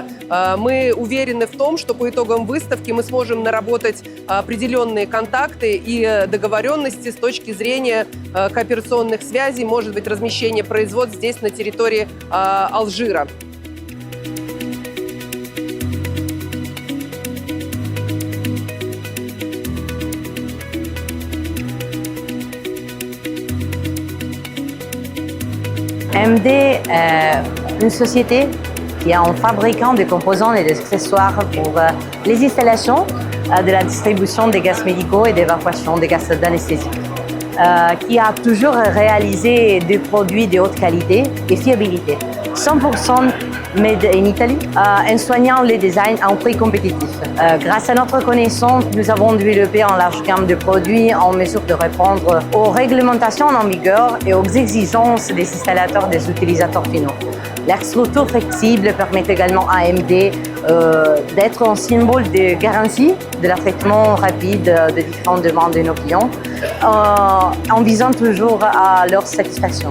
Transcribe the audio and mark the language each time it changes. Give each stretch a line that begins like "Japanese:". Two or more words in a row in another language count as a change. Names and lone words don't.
Russian: Мы уверены в том, что по итогам выставки мы сможем наработать определенные контакты и договоренности с точки зрения кооперационных связей, может быть, размещения производств здесь, на территории Алжира.
French: MD est une société qui est un fabricant de composants et d'accessoires pour les installations de la distribution des gaz médicaux et d'évacuation des gaz d'anesthésie, qui a toujours réalisé des produits de haute qualité et fiabilité, 100%
English: made in Italy,
French: en soignant les designs à un prix compétitif. Grâce à notre connaissance, nous avons développé une large gamme de produits en mesure de répondre aux réglementations en vigueur et aux exigences des installateurs et des utilisateurs finaux. Leur structure flexible permet également à MD d'être un symbole de garantie de traitement rapide de différentes demandes de nos clients, en visant toujours à leur satisfaction.